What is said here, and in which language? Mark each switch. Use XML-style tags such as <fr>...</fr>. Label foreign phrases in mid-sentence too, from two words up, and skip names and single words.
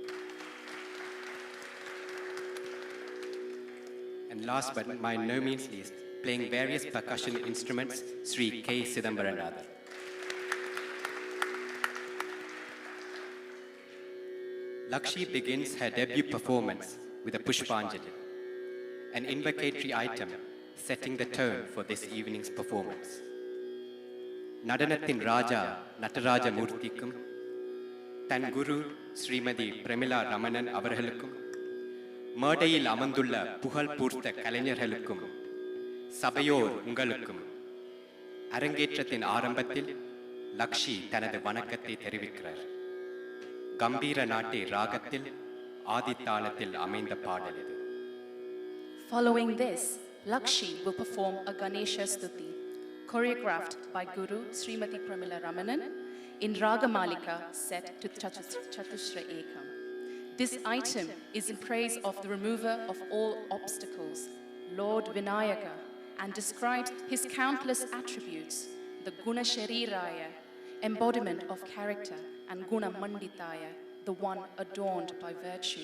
<en>And last but by no means least, playing various percussion instruments, Sri K. Sithamparanathan. Luckshi begins her debut performance with a Pushpanjali, an invocatory item setting the tone for this evening's performance.</en> <ta>நடனத்தின் ராஜா நடராஜ மூர்த்திக்கும், தன் குரு ஸ்ரீமதி பிரமிளா ரமணன் அவர்களுக்கும், மேடையில் அமர்ந்துள்ள புகழ் பூர்த்த கலைஞர்களுக்கும் சபையோர் உங்களுக்கும் அரங்கேற்றத்தின் ஆரம்பத்தில் லக்ஷி தனது வணக்கத்தை தெரிவிக்கிறார். கம்பீர நாட்டி ராகத்தில் ஆதித்தாளத்தில் அமைந்த பாடல் இது.</ta> <en>Following this, Luckshi will perform a Ganesha Stuti, choreographed by Guru Srimati Piramila Ramanan in Ragamalika set to Chatushra Ekam. This item is in praise of the remover of all obstacles, Lord Vinayaka, and describes his countless attributes, the</en> <sa>गुण शरीराय,</sa> <en>embodiment of character, and</en> <sa>गुण मण्डिताय,</sa> <en>the one adorned by virtue.</en>